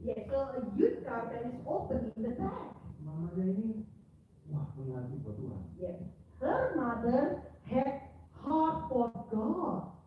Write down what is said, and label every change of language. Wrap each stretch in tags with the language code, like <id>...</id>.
<en>Yeah, so a youth car that is open in the back.</en> <id>Mamanya ini wah punya hati buat Tuhan.</id> <en>Yeah. Her mother had heart for God.</en>